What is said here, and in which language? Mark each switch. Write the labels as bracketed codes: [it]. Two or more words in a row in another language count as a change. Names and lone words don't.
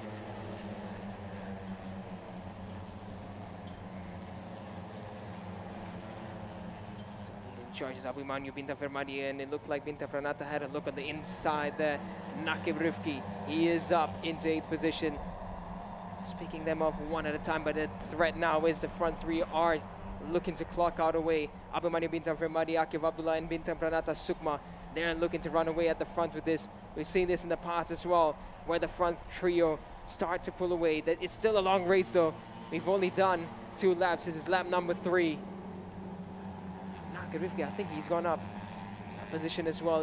[en] Charges Abimanyu Bintang Fermadi, and it looked like Bintang Pranata had a look on the inside there. Nakib Rifki, he is up into 8th position. Just picking them off one at a time, but the threat now is the front 3 are looking to clock out away. Abimanyu Bintang Fermadi, Akif Abdullah, and Bintang Pranata Sukma. They're looking to run away at the front with this. We've seen this in the past as well, where the front trio start to pull away. It's still a long race though. We've only done 2 laps. This is lap number 3. Nakib Rifki, I think he's gone up a position as well.